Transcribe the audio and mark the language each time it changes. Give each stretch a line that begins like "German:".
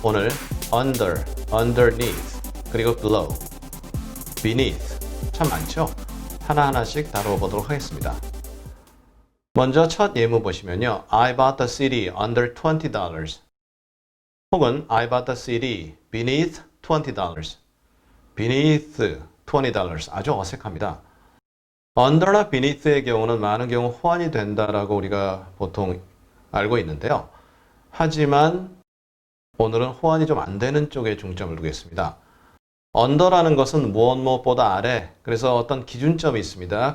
Korean: 오늘 under, underneath, 그리고 below, beneath 참 많죠? 하나하나씩 다루어 보도록 하겠습니다. 먼저 첫 예문 보시면요.
English: I bought the CD under $20
Korean: 혹은
English: I bought the CD beneath $20 beneath $20
Korean: 아주 어색합니다. under나 beneath의 경우는 많은 경우 호환이 된다라고 우리가 보통 알고 있는데요. 하지만 오늘은 호환이 좀 안 되는 쪽에 중점을 두겠습니다. under라는 것은 무엇보다 아래, 그래서 어떤 기준점이 있습니다.